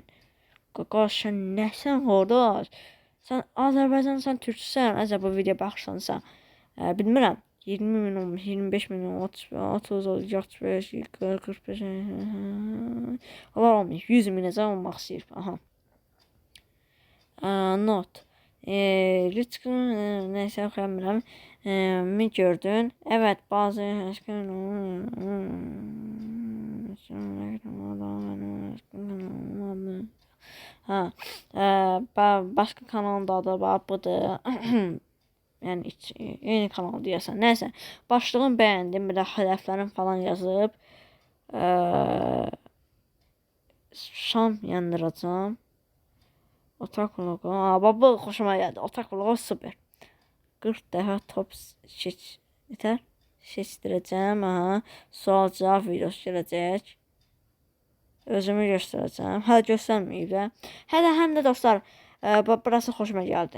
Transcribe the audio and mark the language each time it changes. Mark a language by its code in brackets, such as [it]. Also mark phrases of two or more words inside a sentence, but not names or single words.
[az] Qaqaş, sən nəsən qardaş? Sən Azərbaycan, sən türksən, əgər bu video baxırsansa, bilmirəm. 20.000 olmuş, 25.000, 30, 35, 40, 45, Allah olmuş, 100.000 olmaq istəyir. Aha. Not. [tr] Lütfen neyse okuyamıyorum. Mi gördün? Evet, bazı başka kanalda da var, bu da yani yeni kanal diyorsan. Neyse, başlığını beğendim, bir de hedeflerim falan yazıp şam yandıracağım. [az] Otak vlogu. Bu xoşuma gəldi. Otak vlogu super. 40 dəfə top seçdirəcəm. Sual cavab videosu gələcək. Özümü göstərəcəm. Hələ göstərməyib də. Həm də dostlar, burası xoşuma gəldi.